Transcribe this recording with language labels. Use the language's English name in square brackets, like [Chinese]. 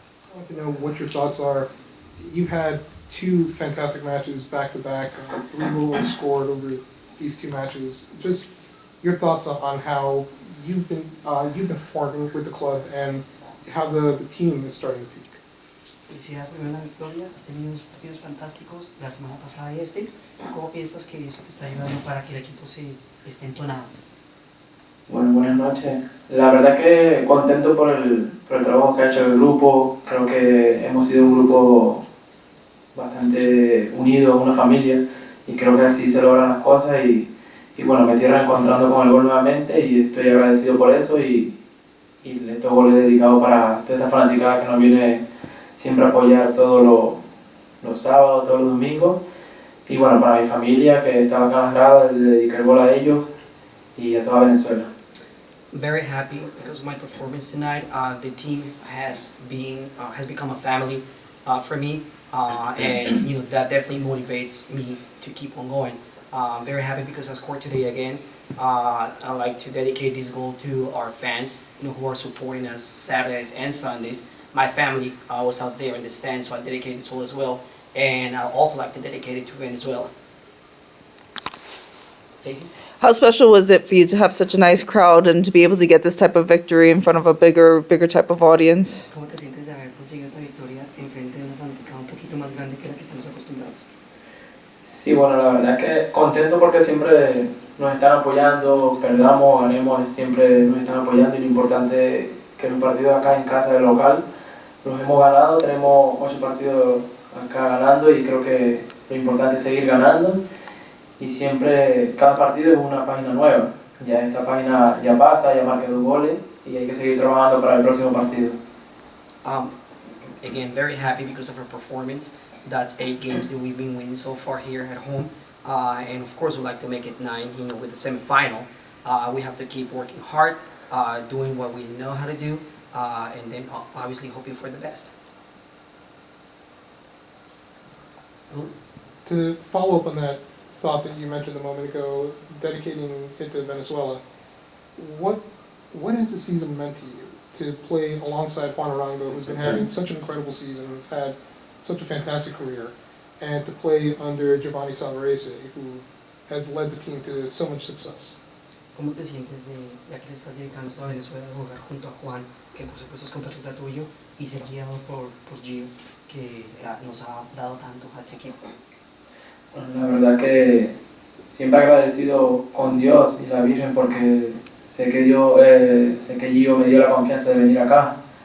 [English] I'd like to know what your thoughts are. You've had two fantastic matches back-to-back, 3 goals scored over these 2 matches. Just your thoughts on how you've been performing with the club and how the team is starting to peak. [Spanish] Felicidades por la victoria, has tenido partidos fantásticos la semana pasada y este. ¿Cómo piensas que eso te está ayudando para que el equipo esté entonado? Bueno, buenas noches. La verdad que contento por el trabajo que ha hecho el grupo. Creo que hemos sido un grupo bastante unido, una familia, y creo que así se logran las cosas. Y bueno, me estoy reencontrando con el gol nuevamente y estoy agradecido por eso. Y estos goles dedicados para toda esta fanaticada que nos viene siempre a apoyar todos los sábados, todos los domingos. Y bueno, para mi familia que estaba acá en las gradas, le dediqué el gol a ellos y a toda Venezuela. [English] Very happy because of my performance tonight. The team has become a family for me, and you know that definitely motivates me to keep on going. Very happy because I scored today again. I like to dedicate this goal to our fans, you know, who are supporting us Saturdays and Sundays. My family was out there in the stands, so I dedicate this goal as well. And I also like to dedicate it to Venezuela. Stacey? How special was it for you to have such a nice crowd and to be able to get this type of victory in front of a bigger type of audience? [Spanish] ¿Cómo te sientes de haber conseguido esta victoria en frente de una fanaticada un poquito más grande que la que estamos acostumbrados? Sí, bueno, la verdad que contento porque siempre nos están apoyando, perdamos, ganemos, siempre nos están apoyando y lo importante es que los partidos acá en casa del local los hemos ganado, tenemos 8 partidos acá ganando y creo que lo importante es seguir ganando y siempre, cada partido es una página nueva, ya esta página ya pasa, ya marqué 2 goles y hay que seguir trabajando para el próximo partido. [English] Again, very happy because of our performance. That's 8 games that we've been winning so far here at home. And of course, we'd like to make it 9, you know, with the semifinal. We have to keep working hard, doing what we know how to do, and then obviously hoping for the best. To follow up on that thought that you mentioned a moment ago, dedicating it to Venezuela. What has the season meant to you to play alongside Juan Arango, who's been having such an incredible season, who's had such a fantastic career, and to play under Giovanni Salvarese, who has led the team to so much success? [Spanish] ¿Cómo te sientes ya que le estás dedicando a Venezuela a jugar junto a Juan, que por supuesto es compatriota tuyo, y ser guiado por Gio, que nos ha dado tanto a este equipo? Bueno, la verdad que siempre agradecido con Dios y la Virgen porque sé que Gio me dio la confianza de venir acá.